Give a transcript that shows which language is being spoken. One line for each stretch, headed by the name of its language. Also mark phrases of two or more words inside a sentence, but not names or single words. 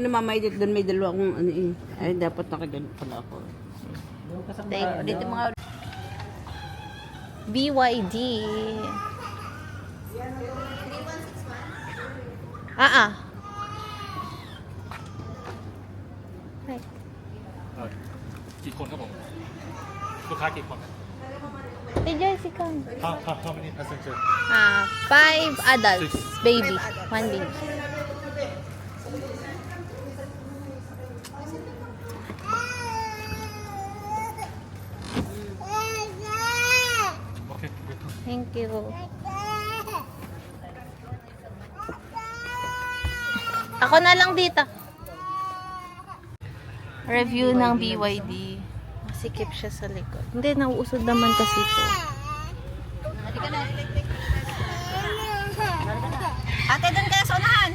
Filipino: ko na mamaydit doon, may dalawa akong ano eh. Ay, dapat nakagano pala ako. Dito mga BYD.
English: Right.
Thai: กี่คนครับผม ลูกค้ากี่คน
Filipino: Hey Joyce, ikaw.
English: How many passenger 5 adults. Baby. 1 baby. okay Thank you.
Filipino: Ako na lang dito. Review ng BYD. Masikip siya sa likod. Hindi, nauusod naman kasi ito. Ate, doon kaya sa unahan.